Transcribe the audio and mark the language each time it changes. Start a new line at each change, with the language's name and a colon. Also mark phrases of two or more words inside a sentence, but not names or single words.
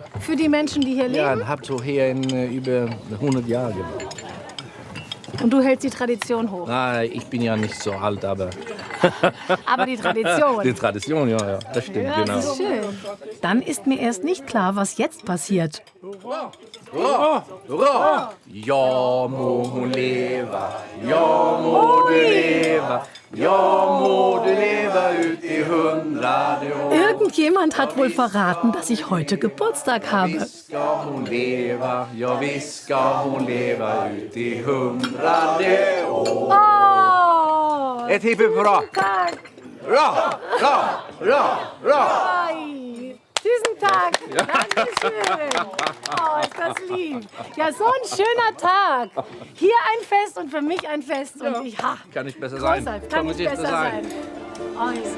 German: Für die Menschen, die hier Ja, leben? ich habe so hier in über 100 Jahre gemacht. Und du hältst die Tradition hoch? Nein, ich bin ja nicht so alt, aber... Aber die Tradition. Die Tradition, ja, das stimmt, Ja, genau. das ist schön. Dann ist mir erst nicht klar, was jetzt passiert. Hurra! Hurra!
Swedish: Ja, må hon leva, ja, må du leva, ja, må du leva ut i 100 år.
German: Irgendjemand hat wohl verraten, dass ich heute Geburtstag habe.
Swedish: Ska hon leva, ja, visst ska hon leva ut i 100 år. Oh! Ett hipp hurra! Tag! Hurra! Hurra! Hurra! Hurra!
German: Ai, diesen Tag! Dankeschön! Oh, ist das lieb! Ja, so ein schöner Tag! Hier ein Fest und für mich ein Fest. Und ich, ha! Kann nicht besser sein. Kann nicht besser sein. Oh,